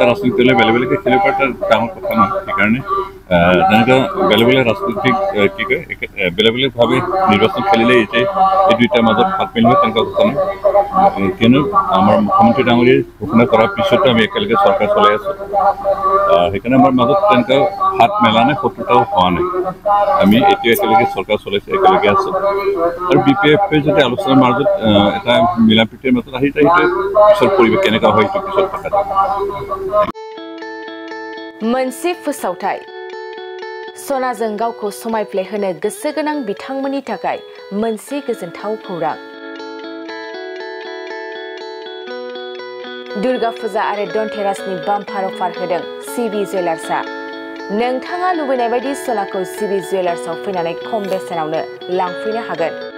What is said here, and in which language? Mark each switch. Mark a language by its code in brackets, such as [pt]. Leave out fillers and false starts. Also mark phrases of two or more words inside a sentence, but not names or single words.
[as] ৰাজনীতিক দলে বেলেগ বেলেগকৈ খেলিব পাৰে তাৰ ডাঙৰ কথা নহয় সেইকাৰণে তেনেকৈ বেলেগ বেলেগ ৰাজনৈতিক কি কয় বেলেগ বেলেগভাৱে নিৰ্বাচন খেলিলে এই দুয়োটাৰ মাজত হাত মিলিব তেনেকুৱা কথা নহয় কিয়নো আমাৰ মুখ্যমন্ত্ৰী ডাঙৰীয়ে ঘোষণা কৰাৰ পিছতো আমি একেলগে চৰকাৰ চলাই আছোঁ সেইকাৰণে আমাৰ মাজত তেনেকুৱা হাত মেলা নাই শত্ৰুতাও হোৱা নাই আমি এতিয়া একেলগে চৰকাৰ চলাইছোঁ একেলগে আছোঁ আৰু BPF যদি আলোচনাৰ মাজত এটা মিলা প্ৰীতিৰ মাজত আহি যায় সেইটো পিছৰ পৰিৱেশ কেনেকুৱা হয় সেইটো পিছত দেখা যাব [brx] मोनसे फोसावथाय सनाजों गावखौ समायफ्लेहोनो गोसो गोनां बिथांमोननि थाखाय मोनसे गोजोनथाव खौरां दुर्गा फुजा आरो धनतेरासनि बाम्पार अफार होदों CB जुवेलार्सआ नोंथाङा लुबैनाय बायदि सनाखौ CB जुवेलार्सआव फैनानै खम बेसेनावनो लांफैनो हागोन